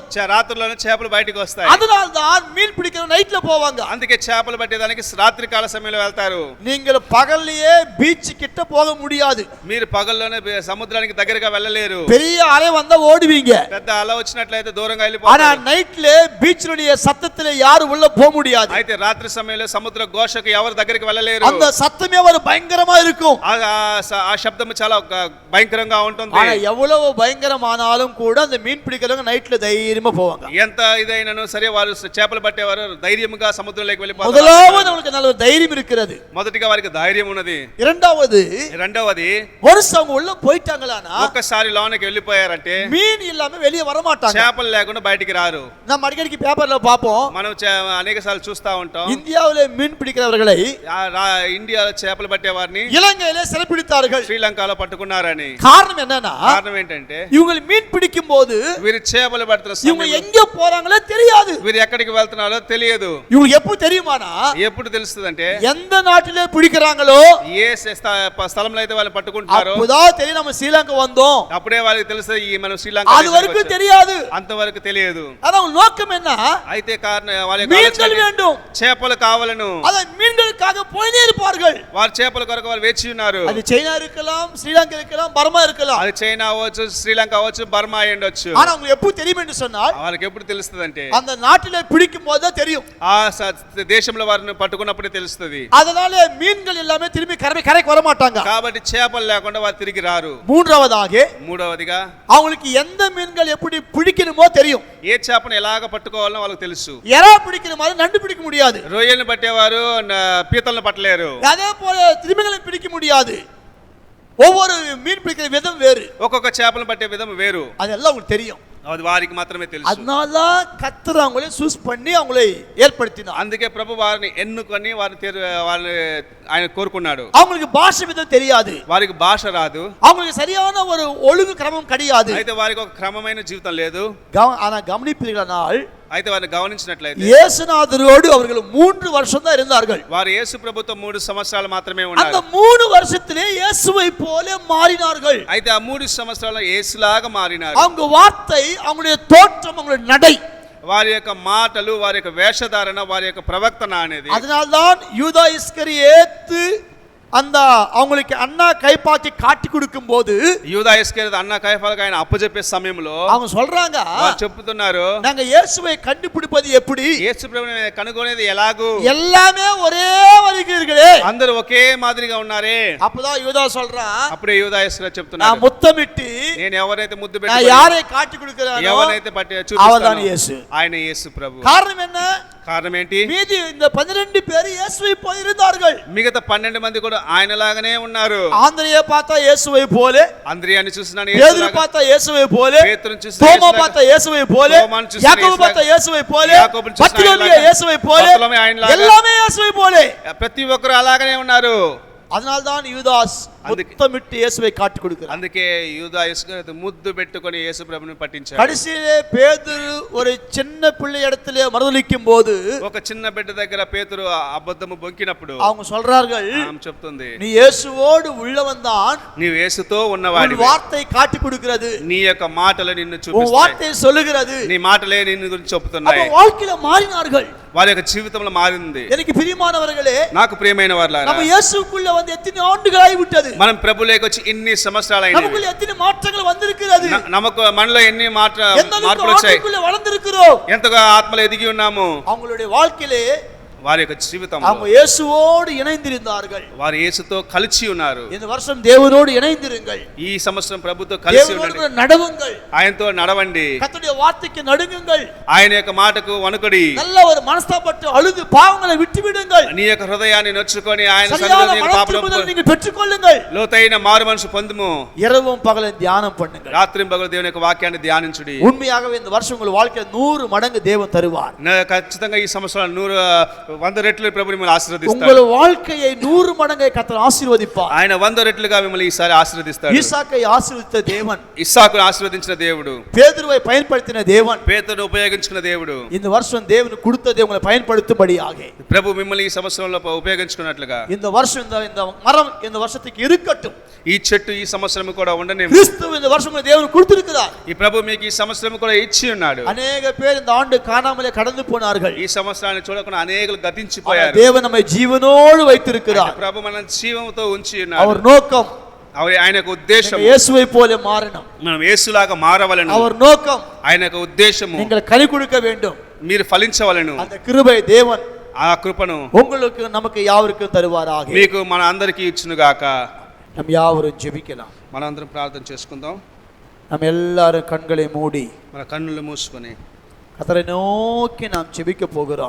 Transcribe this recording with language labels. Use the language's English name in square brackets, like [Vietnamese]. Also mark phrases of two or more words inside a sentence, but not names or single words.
[Telugu] రాత్రుల్లోనే చేపలు బయటికి వస్తాయి. [Tamil] அதனால தான் மீன் பிடிக்கிற நைட்ல போவாங்க. [Telugu] అందుకే చేపలు పట్టేదానికి రాత్రి కాల సమయంలో వెళ్తారు. [Tamil] நீங்கள் பகல்லையே பீச் கிட்ட போக முடியாது. [Telugu] మీరు పగల్లోనే సముద్రానికి దగ్గరగా వెళ్ళలేరు. [Tamil] பெரிய அலை வந்தா ஓடுவீங்க. [Telugu] పెద్ద అల వచ్చినట్లయితే దూరంగా [Tamil] ஆனா [Telugu] వెళ్ళిపోతారు. [Tamil] நைட்ல பீச்சினுடைய சத்தத்துல யாரும் உள்ள போக முடியாது. [Telugu] అయితే రాత్రి సమయంలో సముద్ర ఘోషకు ఎవరు దగ్గరికి వెళ్ళలేరు. [Tamil] அந்த சத்தமே ஒரு பயங்கரமா இருக்கும். [Telugu] ఆ శబ్దం చాలా భయంకరంగా ఉంటుంది. [Tamil] ஆனா எவ்வளவு பயங்கரமானாலும் கூட அந்த மீன் பிடிக்கிறவங்க நைட்ல தைரியமா போவாங்க. [Telugu] ఎంత ఇదైనను సరే వారు చేపలు పట్టేవారు ధైర్యంగా సముద్రంలోకి వెళ్ళిపోతారు. [Tamil] முதலாவது அவங்களுக்கு நல்ல தைரியம் இருக்கிறது. [Telugu] మొదటిగా వారికి ధైర్యం ఉన్నది. [Tamil] இரண்டாவது [Telugu] రెండవది [Tamil] ஒருஸ் அவங்க உள்ள போயிட்டாங்களானா [Telugu] ఒక్కసారి లోనికి వెళ్ళిపోయారంటే [Tamil] மீன் இல்லாம வெளியே வர மாட்டாங்க. [Telugu] చేపలు లేకుండా బయటికి రారు. [Tamil] நம்ம அடிக்கடி பேப்பர்ல பாப்போம். [Telugu] మనం అనేక సార్లు చూస్తా ఉంటాం. [Tamil] இந்தியாவிலே மீன் பிடிக்கிறவர்களை [Telugu] ఇండియాలో చేపలు పట్టే వారిని [Tamil] இலங்கையிலே சிறைப்பிடித்தார்கள். [Telugu] శ్రీలంకలో పట్టుకున్నారని. [Tamil] காரணம் என்னன்னா [Telugu] కారణం ఏంటంటే [Tamil] இவங்க மீன் பிடிக்கும் போது [Telugu] వీరు చేపలు పడుతున్న [Tamil] இவங்க [Telugu] సమయంలో [Tamil] எங்க போறாங்களோ தெரியாது. [Telugu] వీరు ఎక్కడికి వెళ్తున్నారో తెలియదు. [Tamil] இவங்க எப்ப தெரியுமானா [Telugu] ఎప్పుడు తెలుస్తుందంటే [Tamil] எந்த நாட்டிலே பிடிக்கிறாங்களோ [Telugu] ఏ స్థలంలో అయితే వాళ్ళు పట్టుకుంటున్నారో [Tamil] அப்பதான் தெரியும் நம்ம ஸ்ரீலங்கா வந்தோம். [Telugu] అప్పుడే వాళ్ళకి తెలుస్తుంది ఈ మనం శ్రీలంక [Tamil] அது வரைக்கும் தெரியாது. [Telugu] అంతవరకు తెలియదు. [Tamil] ஆனா அவங்க நோக்கம் என்ன? [Telugu] అయితే కారణం వాళ్ళ [Tamil] மீன்கள் வேண்டும். [Telugu] చేపలు కావాలను. [Tamil] அத மீன்களுக்காக போயினே இருப்பார்கள். [Telugu] వారు చేపల కొరకు వారు వేచి ఉన్నారు. [Tamil] அது சைனா இருக்கலாம், ஸ்ரீலங்கா இருக்கலாம், பர்மா இருக்கலாம். [Telugu] అది చైనా అవ్వచ్చు, శ్రీలంక అవ్వచ్చు, బర్మా అయి ఉండొచ్చు. [Tamil] ஆனா அவங்க எப்போ தெரியும் என்று சொன்னால் [Telugu] వాళ్ళకి ఎప్పుడు తెలుస్తుందంటే [Tamil] அந்த நாட்டிலே பிடிக்கும் போது தான் தெரியும். [Telugu] ఆ దేశంలో వారిని పట్టుకున్నప్పుడే తెలుస్తుంది. [Tamil] அதனால மீன்கள் எல்லாமே திரும்பி கரைக்கு வர மாட்டாங்க. [Telugu] కాబట్టి చేపలు లేకుండా వారు తిరిగి రారు. [Tamil] மூன்றாவதாக [Telugu] మూడవదిగా [Tamil] அவங்களுக்கு எந்த மீன்கள் எப்படி பிடிக்கணுமோ தெரியும். [Telugu] ఏ చేపను ఎలాగ పట్టుకోవాలో వాళ్ళకి తెలుసు. [Tamil] எறா பிடிக்கிற மாதிரி நண்டு பிடிக்க முடியாது. [Telugu] రొయ్యలను పట్టేవారు పీతలను పట్టలేరు. [Tamil] அதே போல திமிங்கலம் பிடிக்க முடியாது. ஒவ்வொரு மீன் பிடிக்கிற விதம் வேறு. [Telugu] ఒక్కొక్క చేపలను పట్టే విధం వేరు. [Tamil] அதெல்லாம் உங்களுக்கு தெரியும். [Telugu] అది వారికి మాత్రమే తెలుసు. [Tamil] அதனால கர்த்தர் அவங்களை சூஸ் பண்ணி அவங்களை ஏற்படுத்தினார். [Telugu] అందుకే ప్రభు వారిని ఎన్నుకొని వారిని ఆయన కోరుకున్నాడు. [Tamil] அவங்களுக்கு பாஷை விதம் தெரியாது. [Telugu] వారికి భాష రాదు. [Tamil] அவங்களுக்கு சரியான ஒரு ஒழுங்கு கிரமம் கிடையாது. [Telugu] అయితే వారికి ఒక క్రమమైన జీవితం లేదు. [Tamil] ஆனா கவனிப்பீர்களானால் [Telugu] అయితే వారిని గమనించినట్లయితే [Tamil] இயேசுநாதரோடு அவர்கள் 3 வருஷம் தான் இருந்தார்கள். [Telugu] వారు యేసు ప్రభుతో 3 సంవత్సరాలు మాత్రమే [Tamil] அந்த [Telugu] ఉన్నారు. [Tamil] 3 வருஷத்திலே இயேசுவை போல மாறினார்கள். [Telugu] అయితే ఆ 3 సంవత్సరాల్లో యేసులాగా మారినారు. [Tamil] அவங்க வார்த்தை, அவங்களுடைய தோற்றம், அவங்களுடைய நடை, [Telugu] వారి యొక్క మాటలు, వారి యొక్క వేషధారణ, వారి యొక్క ప్రవర్తన అనేది. [Tamil] அதனால்தான் யூதா இஸ்கரியோத்து அந்த அவங்களுக்கு அண்ணா கைப்பாத்தி காட்டி கொடுக்கும் போது [Telugu] యూదా ఇస్కరియోతు అన్న కయఫాలకు ఆయన అప్పజెప్పే సమయంలో [Tamil] அவங்க சொல்றாங்க, [Telugu] వారు చెప్తున్నారు, [Tamil] நாங்க இயேசுவை கண்டுபிடிப்பது எப்படி? [Telugu] యేసు ప్రభువుని కనుగొనేది ఎలాగూ? [Tamil] எல்லாமே ஒரே வரிகளே. [Telugu] అందరూ ఒకే మాదిరిగా ఉన్నారే. [Tamil] அப்பதான் யூதா சொல்றான், [Telugu] అప్పుడే యూదా ఇస్కరియోతు [Tamil] நான் [Telugu] చెప్తున్నారు, [Tamil] முத்தமிட்டு [Telugu] నేను ఎవరైతే ముద్దు [Tamil] நான் [Telugu] పెట్టి [Tamil] யாரை காட்டி கொடுக்கிறேனோ [Telugu] ఎవరైతే పట్టి [Tamil] அவர்தான் [Telugu] చూపిస్తానో [Tamil] இயேசு. [Telugu] ఆయన యేసు ప్రభు. [Tamil] காரணம் என்ன? [Telugu] కారణం ఏంటి? [Tamil] மீதி இந்த 12 பேர் இயேசுவை போல இருந்தார்கள். [Telugu] మిగతా 12 మంది కూడా ఆయనలాగానే ఉన్నారు. [Tamil] ஆந்திரையை பார்த்தா இயேசுவை போல, [Telugu] అంద్రియాని చూసినాను [Tamil] பேதுரு [Telugu] యేసులాగా, [Tamil] பார்த்தா இயேசுவை போல, [Telugu] పేతురుని చూసిన [Tamil] தோமா [Telugu] యేసులాగా, [Tamil] பார்த்தா இயேசுவை போல, [Telugu] தோமான்னு చూసిన [Tamil] யாக்கோபு [Telugu] యేసులాగా, [Tamil] பார்த்தா இயேசுவை போல, [Telugu] యాకోబుని చూసిన [Tamil] பர்த்தலோமியு [Telugu] ఆయనలాగా, [Tamil] இயேசுவை போல, [Telugu] బర్తలోమయి ఆయనలాగా, [Tamil] எல்லாமே இயேசுவை போல. [Telugu] ప్రతి ఒక్కరు అలాగనే ఉన్నారు. [Tamil] அதனால்தான் யூதாஸ் முத்தமிட்டு இயேசுவை காட்டி கொடுக்கிறார். [Telugu] అందుకే యూదా ఇస్కరియోతు ముద్దు పెట్టుకొని యేసు ప్రభువుని పట్టించాడు. [Tamil] கடைசியிலே பேதுரு ஒரு சின்ன பிள்ளை இடத்திலே மறுதலிக்கும் போது [Telugu] ఒక చిన్న బిడ్డ దగ్గర పేతురు అబద్ధము బొంకినప్పుడు [Tamil] அவங்க சொல்றார்கள், [Telugu] ఆమె చెప్తుంది, [Tamil] நீ இயேசுவோடு உள்ளவன் தான், [Telugu] నీవు యేసుతో [Tamil] உன் [Telugu] ఉన్నవాడివి, [Tamil] வார்த்தை காட்டி கொடுக்கிறது, [Telugu] నీ యొక్క మాటలు నిన్ను [Tamil] உன் [Telugu] చూపిస్తాయి, [Tamil] வார்த்தை சொல்லுகிறது. [Telugu] నీ మాటలే నిన్ను గురించి [Tamil] அப்ப [Telugu] చెప్తున్నాయి. [Tamil] வாழ்க்கையில மாறினார்கள். [Telugu] వారి యొక్క జీవితంలో మారింది. [Tamil] எனக்கு பிரியமானவர்களே, [Telugu] నాకు ప్రియమైన వారులారా, [Tamil] நம்ம இயேசுக்குள்ள வந்து எத்தனை ஆண்டுகளாகி விட்டது, [Telugu] మనం ప్రభువులోకి వచ్చి ఇన్ని సంవత్సరాలు [Tamil] நமக்குள்ள [Telugu] ఎన్ని మాటలు [Tamil] வந்திருக்கிறது, [Telugu] నమకు మనలో ఎన్ని [Tamil] எந்த [Telugu] మార్పులు వచ్చాయి, [Tamil] ஆண்டுக்குள்ள வளர்ந்திருக்கிறோம். [Telugu] ఎంతగా ఆత్మలో ఎదిగి ఉన్నాము. [Tamil] அவங்களுடைய வாழ்க்கையிலே [Telugu] వారి యొక్క జీవితంలో [Tamil] அவங்க இயேசுவோடு இணைந்திருந்தார்கள். [Telugu] వారు యేసుతో కలిసి ఉన్నారు. [Tamil] இந்த வருஷம் தேவனோடு இணைந்திருங்கள். [Telugu] ఈ సంవత్సరం ప్రభుతో కలిసి [Tamil] தேவனோடு [Telugu] ఉండండి, [Tamil] நடவுங்கள். [Telugu] ఆయనతో నడవండి, [Tamil] கர்த்தருடைய வார்த்தைக்கு நடுங்குங்கள். [Telugu] ఆయన యొక్క మాటకు వణుకుడి, [Tamil] நல்ல ஒரு மனஸ்தாபப்பட்டு அழுது பாவங்களை விட்டு விடுங்கள். [Telugu] నీ యొక్క హృదయాన్ని నొచ్చుకొని ఆయన [Tamil] சரியான [Telugu] సన్నిధిలో నీ పాపలను [Tamil] மனத்திரும்புதல் நீங்கள் பெற்றுக்கொள்ளுங்கள். [Telugu] లోతైన మారు మనసు పొందుము. [Tamil] இரவும் பகலும் தியானம் பண்ணுங்கள். [Telugu] రాత్రింబగలు దేవుని యొక్క వాక్యాన్ని ధ్యానించుడి. [Tamil] உண்மையாகவே இந்த வருஷம் உங்கள் வாழ்க்கையில் 100 மடங்கு தேவன் தருவார். [Telugu] ఖచ్చితంగా ఈ సంవత్సరం 100 రెట్లు ప్రభు మిమ్మల్ని ఆశీర్వదిస్తాడు. [Tamil] உங்கள் வாழ்க்கையை 100 மடங்கை கர்த்தர் ஆசீர்வதிப்பார். [Telugu] ఆయన 100 రెట్లుగా మిమ్మల్ని ఈసారి ఆశీర్వదిస్తాడు. [Tamil] ஈசாக்கை ஆசீர்வதித்த தேவன், [Telugu] ఇస్సాకును ఆశీర్వదించిన దేవుడు, [Tamil] பேதுருவை பயன்படுத்தின தேவன், [Telugu] పేతురును ఉపయోగించుకున్న దేవుడు, [Tamil] இந்த வருஷம் தேவன் கொடுத்ததை உங்களை பயன்படுத்தும்படியாக [Telugu] ప్రభు మిమ్మల్ని ఈ సంవత్సరంలో ఉపయోగించుకున్నట్లుగా [Tamil] இந்த வருஷம் இந்த மரம் இந்த வருஷத்துக்கு இருக்கட்டும். [Telugu] ఈ చెట్టు ఈ సంవత్సరం కూడా ఉండనేమో. [Tamil] கிறிஸ்து இந்த வருஷம் உங்களுக்கு தேவன் கொடுத்திருக்கிறார். [Telugu] ఈ ప్రభు మీకు ఈ సంవత్సరం కూడా ఇచ్చి ఉన్నాడు. [Tamil] அநேக பேர் இந்த ஆண்டு காணாமலே கடந்து போனார்கள். [Telugu] ఈ సంవత్సరాన్ని చూడకుండా అనేకులు గతించిపోయారు. [Tamil] தேவன் நம்மை ஜீவனோடு வைத்திருக்கிறார். [Telugu] ప్రభు మన జీవంతో ఉంచి ఉన్నాడు. [Tamil] அவர் நோக்கம் [Telugu] ఆయన యొక్క ఉద్దేశం [Tamil] நீங்கள் இயேசுவை போல மாறணும். [Telugu] మనం యేసులాగా మారవలెను. [Tamil] அவர் నోக்கம் [Telugu] ఆయన యొక్క ఉద్దేశము [Tamil] நீங்கள் கனி கொடுக்க வேண்டும். [Telugu] మీరు ఫలించవలెను. [Tamil] அந்த கிருபை தேவன் [Telugu] ఆ కృపను [Tamil] உங்களுக்கு நமக்கு யாவருக்கும் தருவாராக. [Telugu] మీకు మన అందరికీ ఇచ్చునుగాక. [Tamil] நம் யாவரும் ஜெபிக்கலாம். [Telugu] మనందరం ప్రార్థన చేసుకుందాం. [Tamil] நம்ம எல்லாரும் கண்களை மூடி [Telugu] మన కన్నులు మూసుకొని [Tamil] கர்த்தரை நோக்கி நாம் ஜெபிக்க போகிறோம்.